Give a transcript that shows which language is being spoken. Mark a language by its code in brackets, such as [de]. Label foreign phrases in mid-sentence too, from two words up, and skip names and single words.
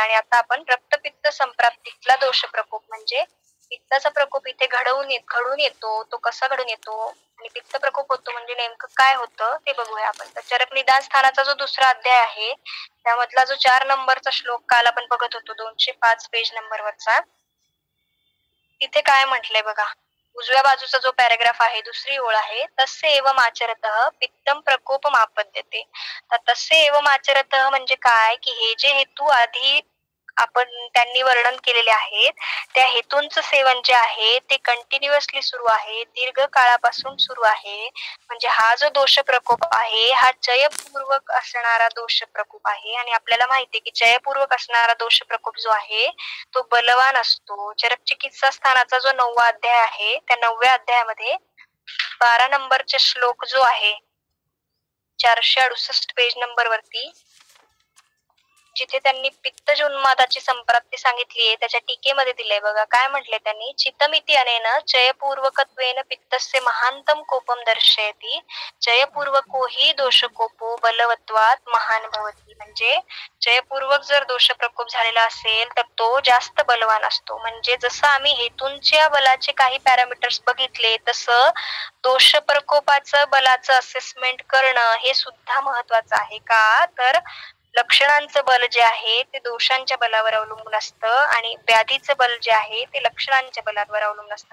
[mr] आणि आता आपण रक्तपित्त संप्राप्तीतला दोष प्रकोप म्हणजे पित्ताचा प्रकोप इथे घडून येतो, तो कसा घडून येतो आणि पित्त प्रकोप होतो म्हणजे नेमकं काय होतं ते बघूया आपण. तर चरक निदान स्थानाचा जो दुसरा अध्याय आहे त्यामधला जो 4 नंबरचा श्लोक काल आपण बघत होतो 205 [en] page numberवरचा, [mr] तिथे काय म्हटलंय बघा. उजव्या बाजूचा जो पॅराग्राफ आहे, दुसरी ओळ आहे, [sa] तस्य एवम् आचरतः पित्तम प्रकोपम आपद्यते. [mr] तर [sa] तस्य एवम् आचरतः [mr] म्हणजे काय की हे जे हेतू आधी त्यांनी वर्णन केलेले आहेत त्या हेतूंचं सेवन जे आहे ते कंटिन्युअसली सुरू आहे, दीर्घ काळापासून सुरू आहे. म्हणजे हा जो दोष प्रकोप आहे हा चयपूर्वक असणारा दोष प्रकोप आहे. आणि आपल्याला माहितीये की चयपूर्वक असणारा दोष प्रकोप जो आहे तो बलवान असतो. चरक चिकित्सा स्थानाचा जो 9वा अध्याय आहे त्या 9व्या अध्यायामध्ये 12 नंबरचा श्लोक जो आहे 468 [en] page number [mr] वरती, जिथे त्यांनी पित्तजोन्मादाची संप्राप्ती सांगितलीये त्याच्या टीकेमध्ये दिलंय बघा. काय म्हटले त्यांनी, [sa] चितमिती अनेन चयपूर्वकत्वेन पित्तस्य महांतम कोपम दर्शयति चयपूर्वको हि दोषकोपो बलवत्वात महान भवति. [mr] म्हणजे चयपूर्वक जर दोष प्रकोप झालेला असेल तर तो जास्त बलवान असतो. म्हणजे जसं आम्ही हेतूंच्या बलाचे काही पॅरामीटर्स बघितले तसं दोष प्रकोपाचं बलाचं असेसमेंट करणं हे सुद्धा महत्वाचं आहे. का तर लक्षणांचं बल जे आहे ते दोषांच्या बलावर अवलंबून असतं आणि व्याधीचं बल जे आहे ते लक्षणांच्या बलावर अवलंबून असतं.